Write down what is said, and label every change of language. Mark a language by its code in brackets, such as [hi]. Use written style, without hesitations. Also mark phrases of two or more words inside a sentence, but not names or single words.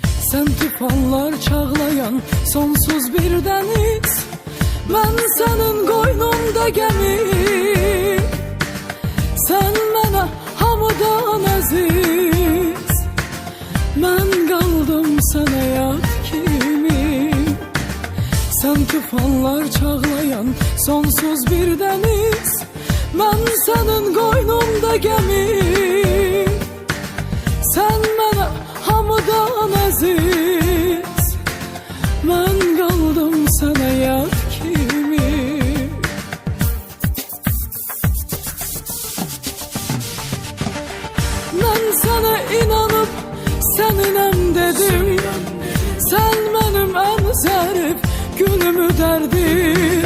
[tr] Sen tufanlar çağlayan sonsuz bir deniz, ben senin qoynumda gemi. [az] Sen mənə hamıdan əziz, mən qaldım sənə yad kimi. [tr] Sen tufanlar çağlayan sonsuz bir deniz, ben senin qoynumda gemi. [az] Sen mənə hamıdan əziz, mən qaldım sənə yad kimi. Mən sənə inanıb səninəm dedim, sen mənim ən zərif günümü dərdim.